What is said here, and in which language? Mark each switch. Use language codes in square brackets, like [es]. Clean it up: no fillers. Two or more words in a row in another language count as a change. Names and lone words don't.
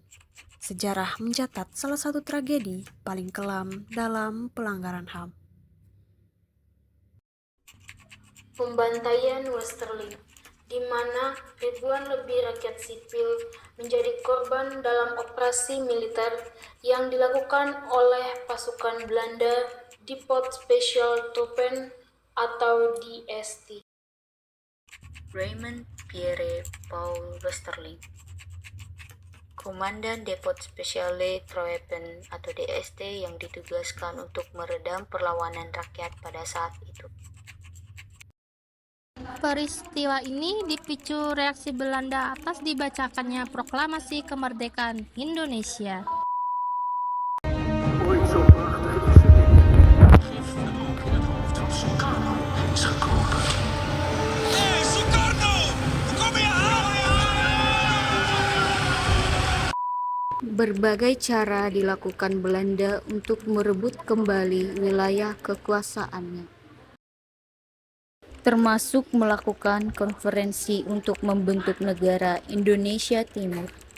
[id] Sejarah mencatat salah satu tragedi paling kelam dalam pelanggaran HAM. Pembantaian Westerling, di mana ribuan lebih rakyat sipil menjadi korban dalam operasi militer yang dilakukan oleh pasukan Belanda Depot Special Troepen atau DST. Raymond Pierre Paul Westerling, Komandan Depot Speciale Troepen atau DST yang ditugaskan untuk meredam perlawanan rakyat pada saat itu. Peristiwa ini dipicu reaksi Belanda atas dibacakannya proklamasi kemerdekaan Indonesia. Berbagai cara dilakukan Belanda untuk merebut kembali wilayah kekuasaannya, termasuk melakukan konferensi untuk membentuk negara Indonesia Timur.